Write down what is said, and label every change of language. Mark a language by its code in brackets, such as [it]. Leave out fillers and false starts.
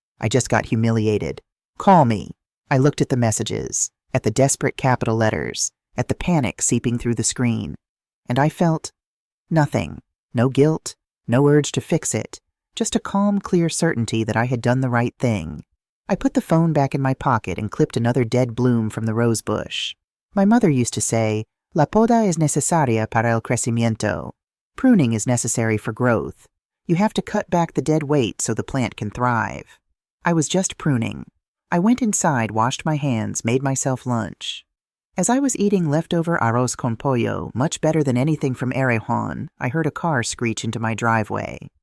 [en] I just got humiliated. Call me. I looked at the messages, at the desperate capital letters, at the panic seeping through the screen, and I felt nothing. No guilt, no urge to fix it, just a calm, clear certainty that I had done the right thing. I put the phone back in my pocket and clipped another dead bloom from the rose bush. My mother used to say, [es] La poda es necesaria para el crecimiento. [en] Pruning is necessary for growth. You have to cut back the dead weight so the plant can thrive. I was just pruning. I went inside, washed my hands, made myself lunch. As I was eating leftover arroz con pollo, much better than anything from Erejon, I heard a car screech into my driveway.